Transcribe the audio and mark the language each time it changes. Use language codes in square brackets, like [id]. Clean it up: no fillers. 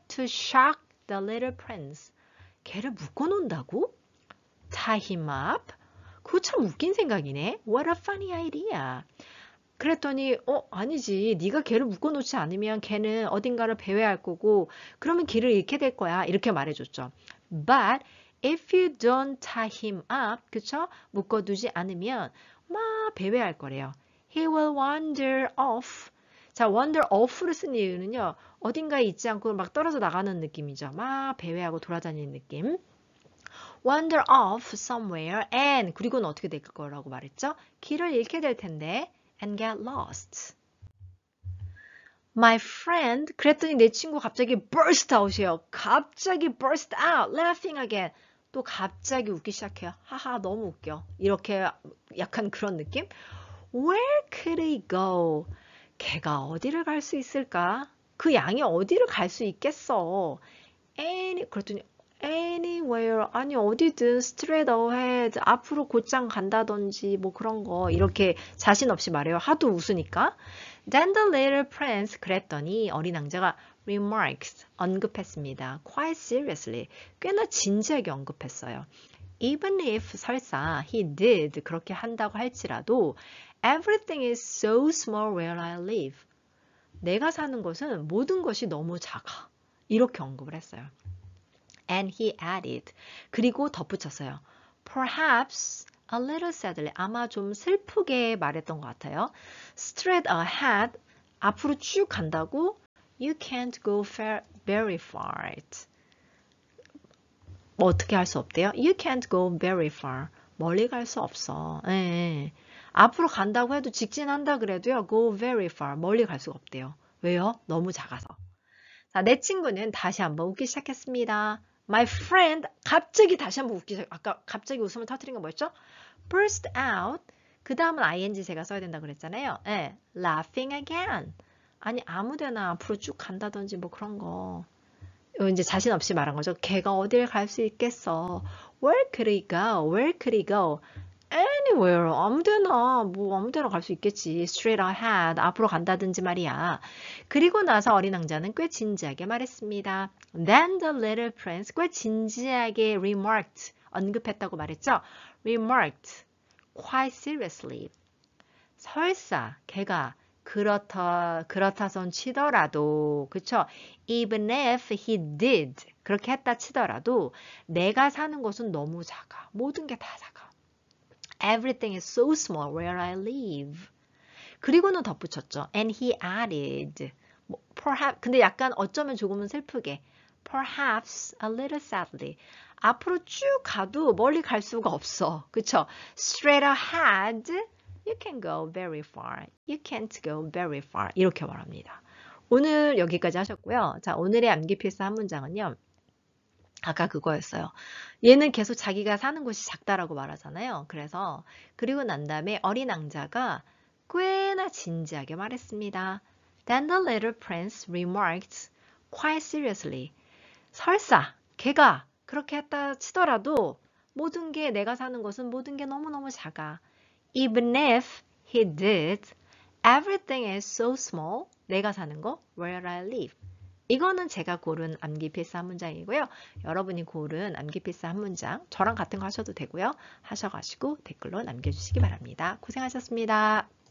[en] To shock the little prince. [ko] 걔를 묶어놓는다고? [en] Tie him up? [ko] 그거 참 웃긴 생각이네. [en] What a funny idea. [ko] 그랬더니 아니지. 네가 걔를 묶어놓지 않으면 걔는 어딘가를 배회할 거고 그러면 길을 잃게 될 거야. 이렇게 말해줬죠. [en] But if you don't tie him up, 그쵸? [ko] 묶어두지 않으면 막 배회할 거래요. [en] He will wander off. [ko] 자, wander off를 쓴 이유는요. 어딘가에 있지 않고 막 떨어져 나가는 느낌이죠. 막 배회하고 돌아다니는 느낌. [en] Wander off somewhere and [ko] 그리고는 어떻게 될 거라고 말했죠? 길을 잃게 될 텐데 [en] and get lost. My friend [ko] 그랬더니 내 친구 갑자기 [en] burst out [ko] 이에요. [en] 갑자기 burst out, laughing again. [ko] 또 갑자기 웃기 시작해요. 하하 너무 웃겨. 이렇게 약간 그런 느낌? [en] Where could he go? [ko] 걔가 어디를 갈 수 있을까? 그 양이 어디를 갈 수 있겠어? 그랬더니 [en] anywhere [ko] 아니 어디든 [en] straight ahead [ko] 앞으로 곧장 간다든지 뭐 그런 거 이렇게 자신 없이 말해요. 하도 웃으니까. [en] Then the little prince [ko] 그랬더니 어린 왕자가 [en] remarks [ko] 언급했습니다. [en] Quite seriously [ko] 꽤나 진지하게 언급했어요. [en] Even if [ko] 설사 [en] he did [ko] 그렇게 한다고 할지라도 [en] everything is so small where I live. [ko] 내가 사는 곳은 모든 것이 너무 작아. 이렇게 언급을 했어요. [en] And he added. [ko] 그리고 덧붙였어요. [en] Perhaps a little sadly. [ko] 아마 좀 슬프게 말했던 것 같아요. [en] Straight ahead. [ko] 앞으로 쭉 간다고 [en] You can't go very far. [ko] 뭐 어떻게 할 수 없대요? [en] You can't go very far. [ko] 멀리 갈 수 없어. 예. 앞으로 간다고 해도 직진한다 그래도요. [en] Go very far. [ko] 멀리 갈 수가 없대요. 왜요? 너무 작아서. 자, 내 친구는 다시 한번 웃기 시작했습니다. [en] My friend [ko] 갑자기 다시 한번 웃기 시작. 아까 갑자기 웃음을 터뜨린 건 뭐였죠? [en] Burst out. [ko] 그 다음은 ing 제가 써야 된다고 그랬잖아요. [en] 예. Laughing again. [ko] 아니 아무데나 앞으로 쭉 간다든지 뭐 그런 거. 이제 자신 없이 말한 거죠. 걔가 어딜 갈 수 있겠어. [en] Where could he go? Where could he go? Anywhere. [ko] 아무데나 뭐 아무데나 갈 수 있겠지. [en] Straight ahead. [ko] 앞으로 간다든지 말이야. 그리고 나서 어린 왕자는 꽤 진지하게 말했습니다. [en] Then the little prince [ko] 꽤 진지하게 [en] remarked. [ko] 언급했다고 말했죠. [en] Remarked. Quite seriously. [ko] 설사 걔가 그렇다손 치더라도, 그쵸? [en] Even if he did, [ko] 그렇게 했다 치더라도, 내가 사는 곳은 너무 작아. 모든 게 다 작아. [en] Everything is so small where I live. [ko] 그리고는 덧붙였죠. [en] And he added, perhaps, [ko] 근데 약간 어쩌면 조금은 슬프게, [en] perhaps a little sadly. [ko] 앞으로 쭉 가도 멀리 갈 수가 없어. 그쵸? Straight ahead. You can go very far. You can't go very far. 이렇게 말합니다. 오늘 여기까지 하셨고요. 자, 오늘의 암기 필사 한 문장은요. 아까 그거였어요. 얘는 계속 자기가 사는 곳이 작다라고 말하잖아요. 그래서 그리고 난 다음에 어린 왕자가 꽤나 진지하게 말했습니다. [en] Then the little prince remarked quite seriously. [ko] 설사 걔가 그렇게 했다 치더라도 모든 게 내가 사는 곳은 모든 게 너무너무 작아. [en] Even if he did, everything is so small. [ko] 내가 사는 거, [en] where I live. [ko] 이거는 제가 고른 암기 필사 한 문장이고요. 여러분이 고른 암기 필사 한 문장, 저랑 같은 거 하셔도 되고요. 하셔가지고 댓글로 남겨주시기 바랍니다. 고생하셨습니다.